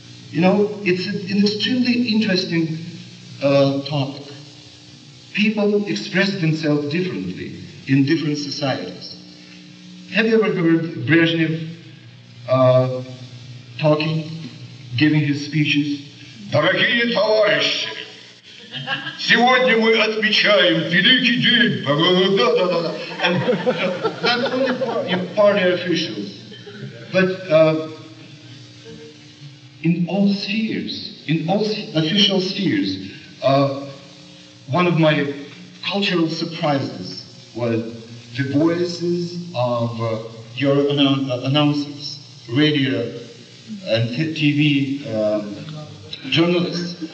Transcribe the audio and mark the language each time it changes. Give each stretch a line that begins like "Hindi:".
English: You know, it's an extremely interesting topic. People express themselves differently in different societies. Have you ever heard Brezhnev talking, giving his speeches?
Russian: Дорогие товарищи, сегодня мы отмечаем великий день. Да.
English: And not only party officials, but in all spheres, in all official spheres. One of my cultural surprises was the voices of your announcers, radio and TV journalists.